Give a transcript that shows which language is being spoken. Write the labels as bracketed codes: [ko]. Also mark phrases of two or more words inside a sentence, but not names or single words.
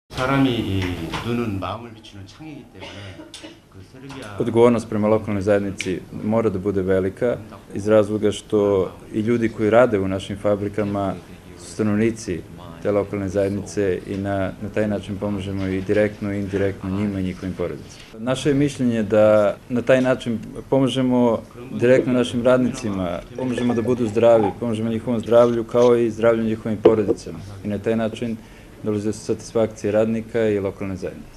[ko] 사람이 이 눈은 마음을 비추는 창이기 때문에 그 세르비아 [sr] Odgovornost prema lokalnoj zajednici mora da bude velika iz razloga što i ljudi koji rade u našim fabrikama su stanovnici te lokalne zajednice i na taj način pomažemo i direktno i indirektno njima i njihovim porodicama. Naše je mišljenje da na taj način pomažemo direktno našim radnicima, pomažemo da budu zdravi, pomažemo njihovom zdravlju kao i zdravlju njihovim porodicama i na taj način dolazi do satisfakcije radnika i lokalne zajednice.